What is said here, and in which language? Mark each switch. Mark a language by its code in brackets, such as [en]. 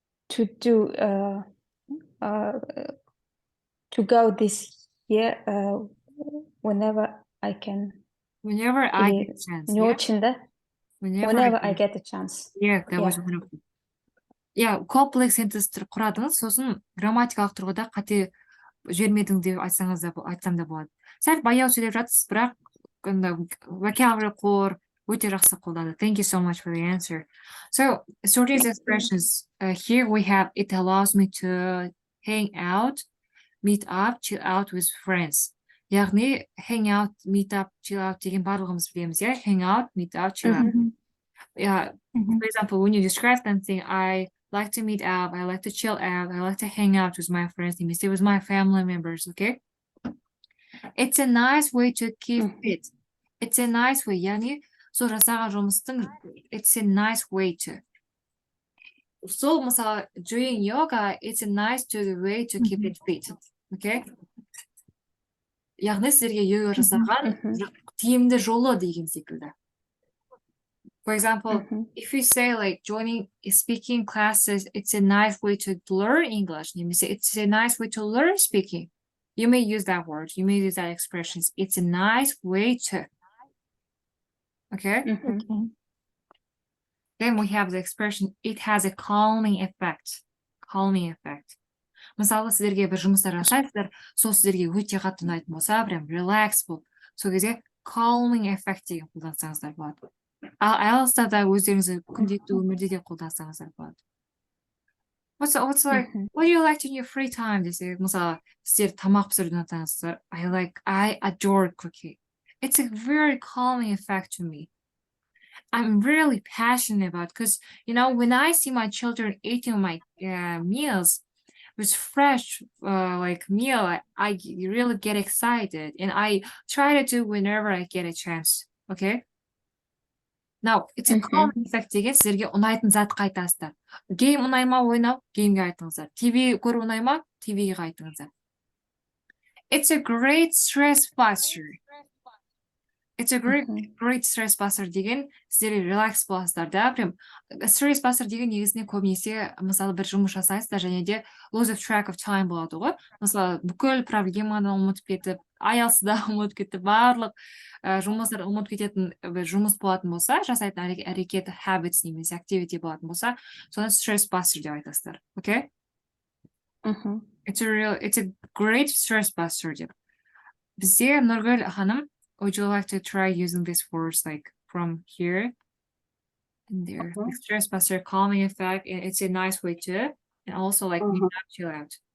[en] do to go this year whenever I can. Whenever I get a chance. Yeah? Whenever I get a chance. Yeah, that was wonderful. [kk] Yeah, [en] complex sentences [kk] құрадыңыз, сосын грамматикалық тұрғыда қате жібермедің деп айтсам да болады. Сәл баяу сөйлеп жатсыз, бірақ vocabulary қор өте жақсы қолданды. [en] Thank you so much for the answer. So, Sorty's expressions, here we have, it allows me to hang out, meet up, chill out with friends. [kk] Яғни, [en] hang out, meet up, chill out [kk] деген барлығымыз білеміз, yeah? [en] Hang out, meet up, chill out. Yeah, for example, when you describe something, I like to meet up, I like to chill out, I like to hang out with my friends, with my family members, okay? It's a nice way to keep fit. It's a nice way, [kk] яғни, сол жасаған жұмыстың, [en] it's a nice way to. So, мысалы, doing yoga, it's a nice way to keep it fit, okay? [kk] Яғни, сіздерге йога жасаған тиімді жолы деген секілді. [en] For example, if you say like joining speaking classes, it's a nice way to learn English. You may say it's a nice way to learn speaking. You may use that word. You may use that expression. It's a nice way to. Okay? Then we have the expression, it has a calming effect. Calming effect. [kk] Мысалы, сіздерге бір жұмыстар жасайсыздар, сол сіздерге өте қатты ұнайтын болса, прям relax болып, сол кезде calming effect деген қолдансаңыздар болады. Ал IELTS-та да өздеріңізді күнделікті өмірде де қолдансаңыздар болады. [en] What's like, what do you like in your free time? [kk] Десе, мысалы, сіздер тамақ пісіруді ұнатсаңыздар, [en] I adore cooking. It's a very calming effect to me. I'm really passionate about, because, you know, when I see my children eating my meals with fresh meal, I really get excited, and I try to do whenever I get a chance. Okay? Now, it's a calming effect [kk] деген сіздерге ұнайтын затқа айтасыздар. Гейм ұнай ма ойнау, геймге айтыңыздар. ТВ көру ұнай ма, ТВге айтыңыздар. [en] It's a great stress buster. It's a great stress buster [kk] деген сіздер релакс боласыздар да. Прям stress buster деген негізінен көбінесе мысалы бір жұмыс жасайсыздар және де [en] lose of track of time [kk] болады ғой. Мысалы бүкіл проблеманы ұмытып кетіп, IELTS-да ұмытып кетіп, барлық жұмыстар ұмытып кететін бір жұмыс болатын болса, жасайтын әрекет habits немесе activity болатын болса, соны stress buster деп айтасыздар. [en] Okay? It's a great stress buster [kk] деп. Бізде [en] Нұргүл ханым, would you like to try using these words like from here and there? Okay. Like stress buster, calming effect, and it's a nice way to, and also like chill out.